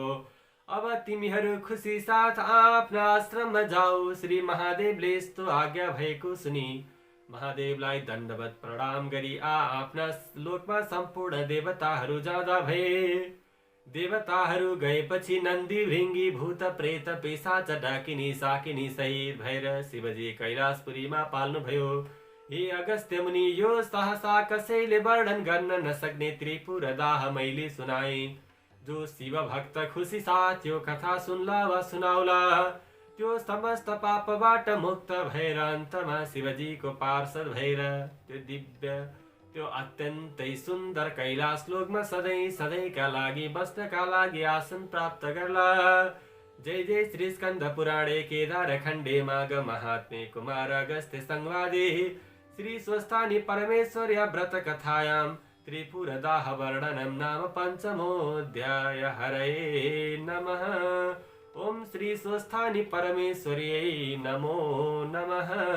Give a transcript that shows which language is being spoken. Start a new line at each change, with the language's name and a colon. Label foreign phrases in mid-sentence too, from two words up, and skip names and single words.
Nepali: अब तिमीहरू खुसी साथ आफ्ना आश्रममा जाऊ। श्री महादेवले यस्तो आज्ञा भएको सुनि महादेवलाई दण्डवत प्रणाम गरी आफ्ना लोकमा सम्पूर्ण देवताहरू जाँदा भए। देवताहरू गएपछि नन्दी, भृङ्गी, भूत, प्रेत, पिशाच, डाकिनी, साकिनी सहित भएर शिवजी कैलाशपुरीमा पाल्नुभयो। हे अगस्त्य मुनि, यो सहसा कसैले वर्णन गर्न नसक्ने त्रिपुर दाह मैले सुनाए। जो शिव भक्त खुसी साथ यो कथा सुनला वा सुनाउला त्यो समस्त पापबाट मुक्त भएर अन्तमा शिवजीको पार्षद भएर त्यो अत्यन्तै सुन्दर कैलाश लोकमा सधैँ सधैँका लागि बस्नका लागि आसन प्राप्त गर्ला।
Sanskrit: जय जय श्री स्कंद पुराणे केदार खण्डे माघ महात्म्ये कुमार अगस्त्य संवादे श्री स्वस्थानि परमेश्वर्या व्रत कथायां त्रिपुर दाह वर्णनम नाम पंचमोऽध्याय। हरये नमः। ओम श्री स्वस्थानि परमेश्वर्यै नमो नमः।